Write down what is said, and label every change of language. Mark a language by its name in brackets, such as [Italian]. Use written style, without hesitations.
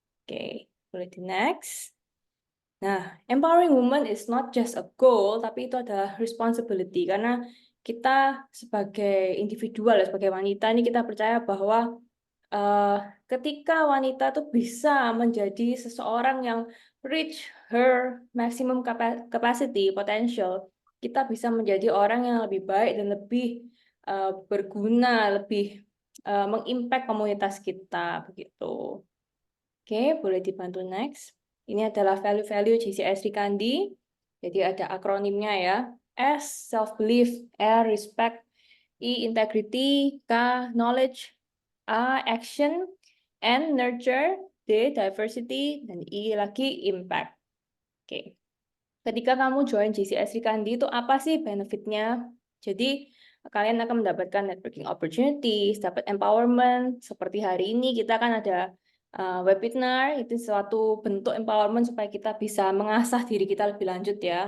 [Indonesian] Oke, boleh di next. Nah, [English] empowering women is not just a goal, [Indonesian] tapi itu adalah responsibility, karena kita sebagai individual, sebagai wanita ini kita percaya bahwa ketika wanita tuh bisa menjadi seseorang yang [English] reach her maximum capacity, potential, [Indonesian] kita bisa menjadi orang yang lebih baik dan lebih berguna, lebih mengimpact komunitas kita begitu. Oke, boleh dibantu next. Ini adalah value-value JCI Sri Kandi. Jadi ada akronimnya ya. [English] S, self-belief, R, respect, I, integrity, K, knowledge, A, action, N, nurture, D, diversity, [Indonesian] dan [English] I lagi impact. [Indonesian] Oke. Ketika kamu join JCI Sri Kandi itu apa sih benefitnya? Jadi kalian akan mendapatkan networking opportunities, dapat empowerment. Seperti hari ini kita kan ada webinar, itu suatu bentuk empowerment supaya kita bisa mengasah diri kita lebih lanjut ya.